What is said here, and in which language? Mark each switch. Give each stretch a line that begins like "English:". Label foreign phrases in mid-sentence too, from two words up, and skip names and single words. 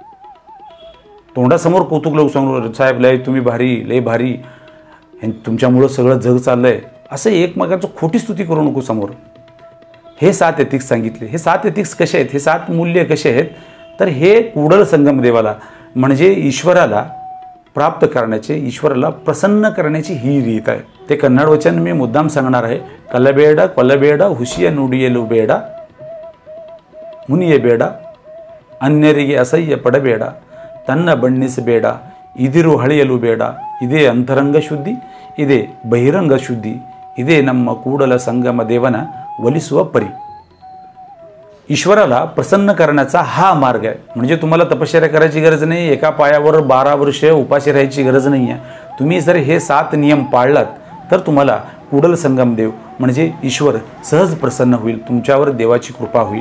Marathi: तोंडासमोर कौतुक लावू सांगू, साहेब लय तुम्ही भारी, लय भारी, तुमच्यामुळं सगळं जग चाललं आहे, असं एकमेकांचं खोटी स्तुती करू नको समोर. हे 7 एथिक्स सांगितले. हे 7 एथिक्स कसे आहेत? हे 7 मूल्य कसे आहेत? तर हे कूडल संगम देवाला म्हणजे ईश्वराला प्राप्त करण्याचे, ईश्वराला प्रसन्न करण्याची ही रीत आहे. ते कन्नड वचन मी मुद्दाम सांगणार आहे.
Kannada: कलबेड ಕೊಲ್ಲಬೇಡ ಹುಸಿಯ ನುಡಿಯಲು ಬೇಡ ಮುನಿಯಬೇಡ ಅನ್ಯರಿಗೆ ಅಸಹ್ಯ ಪಡಬೇಡ ತನ್ನ ಬಣ್ಣಿಸಬೇಡ ಇದಿರು ಹಳೆಯಲು ಬೇಡ. ಇದೇ ಅಂತರಂಗ ಶುದ್ಧಿ, ಇದೇ ಬಹಿರಂಗ ಶುದ್ಧಿ, ಇದೇ ನಮ್ಮ ಕೂಡಲ ಸಂಗಮ ದೇವನ ಒಲಿಸುವ परी.
Marathi: ईश्वराला प्रसन्न करण्याचा हा मार्ग आहे. म्हणजे तुम्हाला तपश्चर्या करायची गरज नाही, एका पायावर 12 वर्ष उपाशी राहायची गरज नाही आहे. तुम्ही जर हे 7 नियम पाळलात तर तुम्हाला कूडल संगम देव म्हणजे ईश्वर सहज प्रसन्न होईल, तुमच्यावर देवाची कृपा होईल.